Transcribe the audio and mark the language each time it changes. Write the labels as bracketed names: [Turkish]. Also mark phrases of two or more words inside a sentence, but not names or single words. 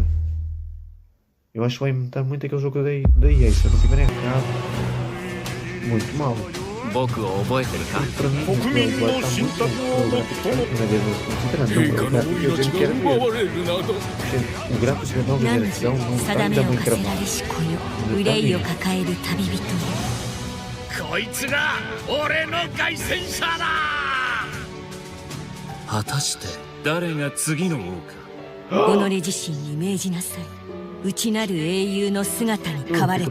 [Portuguese] Eu acho que vai imitar muito aquele jogo da EA, se eu não tiver errado. Muito mal. Para mim, o jogo vai estar muito bom. O gráfico da nova geração não está ainda muito gravado. [Japanese] こいつが俺の凱旋者だ。果たして誰が次の王か。己自身に命じなさい。内なる英雄の姿に変われ。